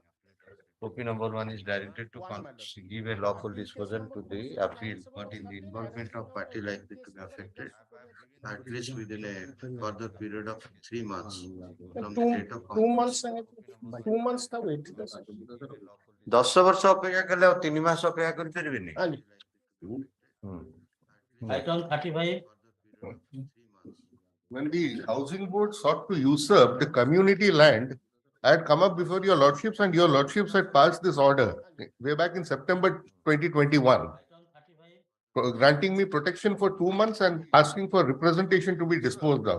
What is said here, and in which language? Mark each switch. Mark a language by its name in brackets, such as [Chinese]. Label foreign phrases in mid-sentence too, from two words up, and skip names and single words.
[English] OP number 1 is directed to give a lawful disposal to the appeal, but in the involvement of party likely to be affected, at least within a further period of 3 months. From the date of 2 months. 2 months the wait. [Odia] 10 ବର୍ଷ ଅପେକ୍ଷା କଲେ ଆଉ 3 ମାସ ଅପେକ୍ଷା କରିପାରିବେନି [English] Item 35. When the housing board sought to usurp the community land, I had come up before your lordships and your lordships had passed this order way back in September 2021, granting me protection for 2 months and asking for representation to be disposed of.